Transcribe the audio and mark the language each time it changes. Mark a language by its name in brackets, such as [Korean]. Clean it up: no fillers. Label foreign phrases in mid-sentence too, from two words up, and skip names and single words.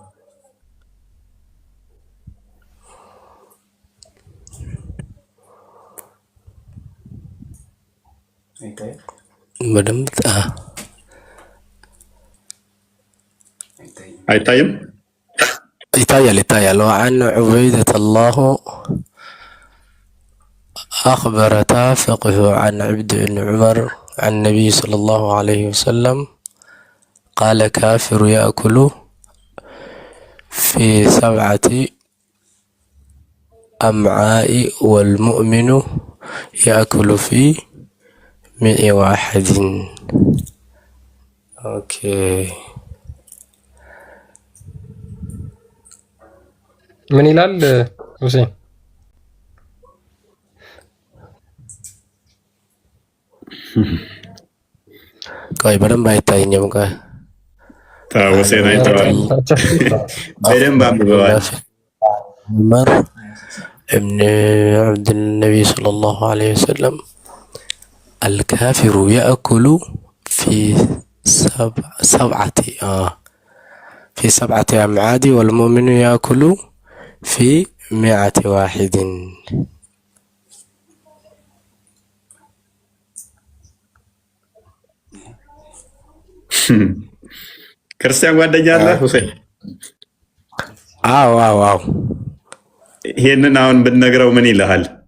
[Amharic] በደንብ አይታይም? [Arabic] ይታያል። وعن عبيدة الله أخبر تافقه عن عبد بن عمر عن النبي صلى الله عليه وسلم قال كافر يأكل في 7 أمعاء والمؤمن يأكل في 101. [English] اوكي [Amharic] ምን ይላል ሁሴን? ቆይ በደንብ አይታየኝም። ቆይ ሁሴን አይተዋል፣ በደንብ አንብበዋል። [Arabic] عمر ابن عبد نبي صلى الله عليه وسلم الكافر يأكل في 7 أمعاد والمؤمن يأكل في 101. [Amharic] ክርስቲያን ጓደኛ አለ ሁሴን? አዎ። ይሄንን አሁን ብትነግረው ምን ይልሃል?